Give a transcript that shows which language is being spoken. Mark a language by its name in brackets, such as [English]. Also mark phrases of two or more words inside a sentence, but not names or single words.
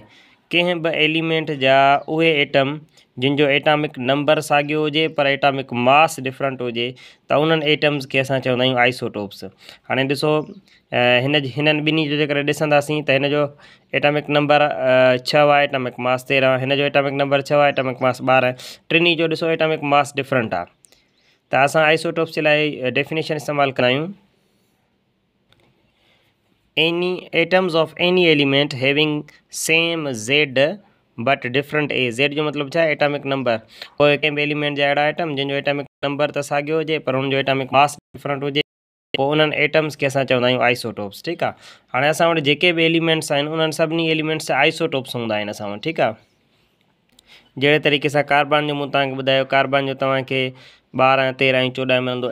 [Sindhi] कंहिं बि एलिमेंट जा उहे एटम जिन जो [English] atomic number [Sindhi] साॻियो हुजे पर [English] atomic mass different [Sindhi] हुजे त उन्हनि एटम्स खे असां चवंदा आहियूं आइसोटोप्स। हाणे ॾिसो, हिननि ॿिन्ही जो जेकर ॾिसंदासीं त हिन जो [English] atomic number [Sindhi] 6 आहे, [English] atomic mass [Sindhi] 13, हिन जो [English] atomic number [Sindhi] 6 आहे, [English] atomic mass [Sindhi] 12, टिनी जो ॾिसो [English] atomic mass different [Sindhi] आहे। त असां आइसोटोप्स जे लाइ डेफिनेशन इस्तेमालु कंदा आहियूं, [English] any atoms of any element having same Z but different A। [Sindhi] Z जो मतिलबु छा आहे? [English] atomic number. [Sindhi] कोई कंहिं बि एलिमेंट जा अहिड़ा एटम जंहिंजो [English] atomic number [Sindhi] त साॻियो हुजे पर हुनजो [English] atomic mass different [Sindhi] हुजे, पोइ उन्हनि एटम्स खे असां चवंदा आहियूं आइसोटोप्स। ठीकु आहे, हाणे असां वटि जेके बि एलिमेंट्स आहिनि उन्हनि सभिनी एलिमेंट्स जा आइसोटोप्स हूंदा आहिनि असां वटि। ठीकु आहे, जहिड़े तरीक़े सां कार्बन जो मूं तव्हांखे ॿुधायो, कार्बन जो तव्हांखे 12, 13 ऐं 14 मिलंदो।